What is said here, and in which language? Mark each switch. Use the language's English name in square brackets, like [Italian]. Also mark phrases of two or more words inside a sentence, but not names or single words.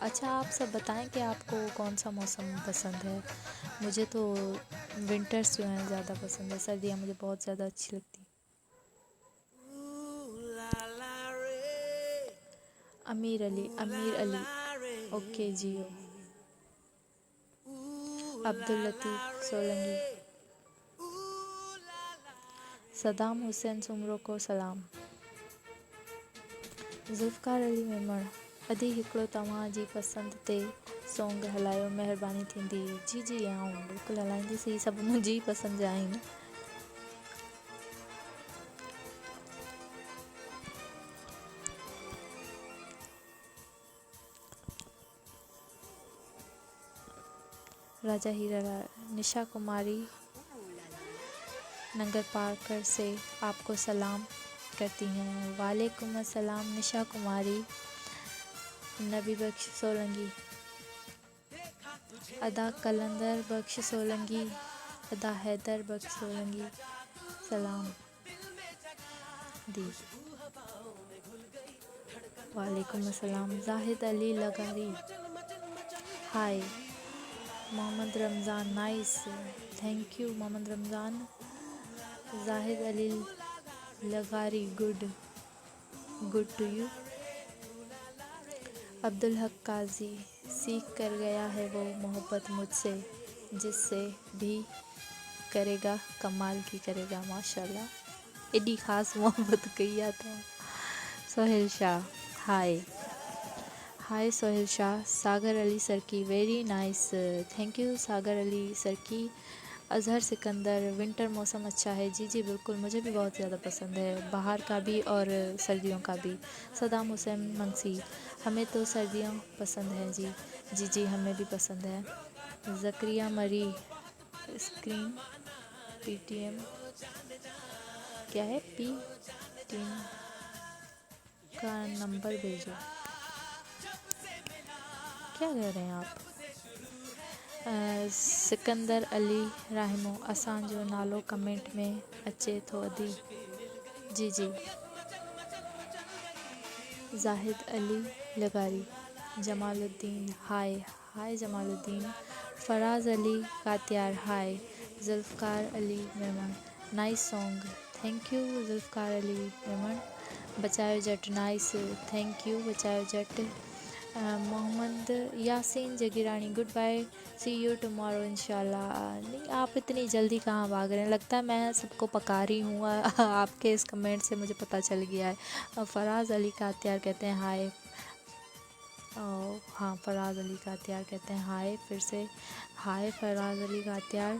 [Hindi] अच्छा आप सब बताएं कि आपको कौन सा मौसम पसंद है? मुझे तो विंटर्स जो हैं ज़्यादा पसंद है, सर्दियाँ मुझे बहुत ज़्यादा अच्छी लगती। अमीर अली ओके जियो। अब्दुल लतीफ़ सोलंकी, सदाम हुसैन सुमरो को सलाम। [Sindhi] ज़ुल्फ़कार अली मेमण, अधी हिकिड़ो तव्हां जी पसंदि ते सॉन्ग हलायो महिरबानी थींदी। जी जी आऊं बिल्कुलु हलाईंदीसीं, ही सभु मुंहिंजी पसंदि जा आहिनि। [Hindi] राजा हीरालाल, निशा कुमारी नंगर पार्कर से आपको सलाम करती हैं। [Arabic] وعليكم السلام निशा कुमारी। [Sindhi] नबी बख्श सोलंकी, अदा कलंदर बख्श सोलंकी, अदा हैदर बख्श सोलंकी सलाम दी। [Arabic] وعليكم السلام. [English] जाहिद अली लगारी, हाय। मोहम्मद रमज़ान, nice, thank you मोहम्मद रमज़ान। जाहिद अली लगारी, good to you. [Hindi] अब्दुल हक काजी, सीख कर गया है वो मोहब्बत मुझसे, जिससे भी करेगा कमाल की करेगा। [Sindhi] माशाल्लाह एडी ख़ास मोहब्बत कई आहे था। [English] सोहेल शाह, हाय सोहेल शाह। सागर अली सरकी, very nice, thank you सागर अली सरकी। [Hindi] अजहर सिकंदर, विंटर मौसम अच्छा है। जी जी बिल्कुल, मुझे भी बहुत ज़्यादा पसंद है, बाहर का भी और सर्दियों का भी। सदाम हुसैन मंगसी, हमें तो सर्दियाँ पसंद हैं जी। जी जी हमें भी पसंद है। ज़क्रिया मरी, स्क्रीन पीटीएम क्या है, पीटीएम का नंबर भेजो, क्या कह रहे हैं आप? [Sindhi] सिकंदर अली राहिमो, असांजो नालो कमेंट में अचे थो अदी। जी जी। [English] जाहिद अली लगारी, जमालुद्दीन, हाय जमालुद्दीन। फराज अली कात्यार, हाय। जुल्फ़कार अली मेमन, nice song, thank you जुल्फ़कार अली मेमन। बचायो जट, nice, thank you बचायो जट। मोहम्मद यासीन जगीरानी, good bye, see you tomorrow इंशाल्लाह। [Hindi] नहीं, आप इतनी जल्दी कहाँ भाग रहे हैं, लगता है मैं सबको पका रही हूँ। आपके इस कमेंट से मुझे पता चल गया है। फराज अली कात्यार कहते हैं हाय। हाँ, फराज अली कात्यार कहते हैं हाय, फिर से हाय फराज अली कात्यार।